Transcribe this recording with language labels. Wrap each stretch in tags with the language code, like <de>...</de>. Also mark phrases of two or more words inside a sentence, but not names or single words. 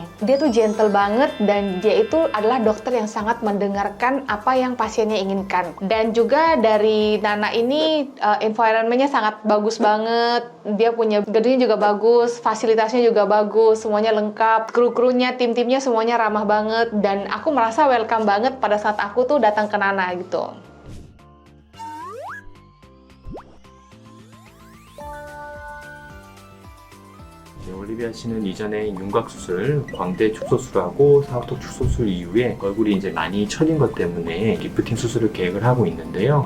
<id>Dia tuh gentle banget, dan dia itu adalah dokter yang sangat mendengarkan apa yang pasiennya inginkan. Dan juga dari Nana ini, environment-nya sangat bagus banget. Dia punya gedungnya juga bagus, fasilitasnya juga bagus, semuanya lengkap. Kru-krunya, tim-timnya semuanya ramah banget. Dan aku merasa welcome banget pada saat aku tuh datang ke Nana gitu.</id> <ko>올리비아 씨는 이전에 윤곽 수술, 광대 축소술을 하고 사각턱 축소술 이후에 얼굴이 이제 많이 처진 것 때문에 리프팅 수술을 계획을 하고 있는데요.</ko>